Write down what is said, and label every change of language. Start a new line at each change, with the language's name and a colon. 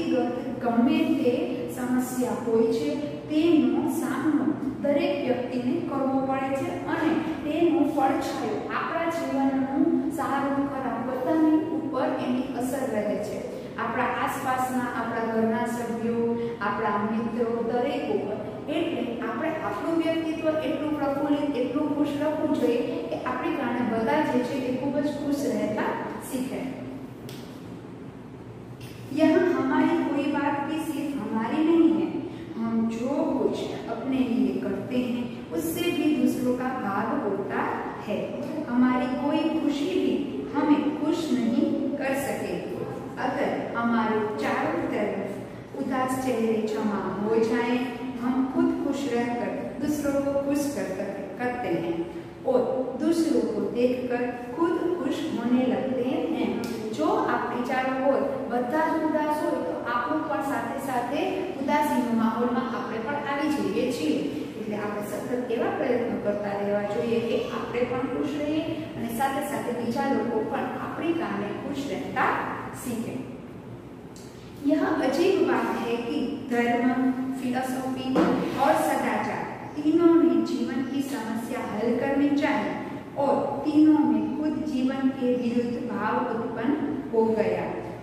Gujarati: સમસ્યા હોય છે તેનો સામનો દરેક વ્યક્તિને કરવો પડે છે અને તેનો પડછાયો આપણા જીવનનું સારું ખરાબ બધાની ઉપર એની અસર રહે છે। આપણા આસપાસના, આપણા ઘરના સભ્યો, આપણા મિત્રો દરેક ઉપર। એટલે આપણે આપણું વ્યક્તિત્વ એટલું પ્રફુલ્લિત, એટલું ખુશ રાખવું જોઈએ કે આપણી કારણે બધા જે છે એ ખૂબ જ ખુશ રહેતા सीखे।
Hindi: यह हमारी कोई बात भी सिर्फ हमारी नहीं है, हम जो कुछ अपने लिए करते हैं उससे भी दूसरों का भाग होता है। हमारी कोई खुशी भी हमें खुश नहीं कर सकेगी अगर हमारे चारों तरफ उदास चेहरे जमा हो जाए। हम खुद खुश रहकर दूसरों को खुश करते हैं और दूसरों को देखकर खुद खुश होने लगते हैं। जो आपकी चारों ओर
Gujarati: બધા ઉદાસ હોય તો આપણું પણ સાથે સાથે ઉદાસીનો માહોલમાં આપણે પણ આવી જઈએ છીએ। એટલે આપણે સતત એવા પ્રયત્નો કરતા રહેવા જોઈએ કે આપણે પણ ખુશ રહીએ અને સાથે સાથે બીજા લોકો પણ આપણી કારણે ખુશ રહેતા सीखे।
Hindi: यह अजीब बात है कि धर्म, फिलॉसफी और सदाचार तीनों ने जीवन की समस्या हल करनी चाहिए और तीनों में खुद जीवन के विरुद्ध भाव उत्पन्न हो गया।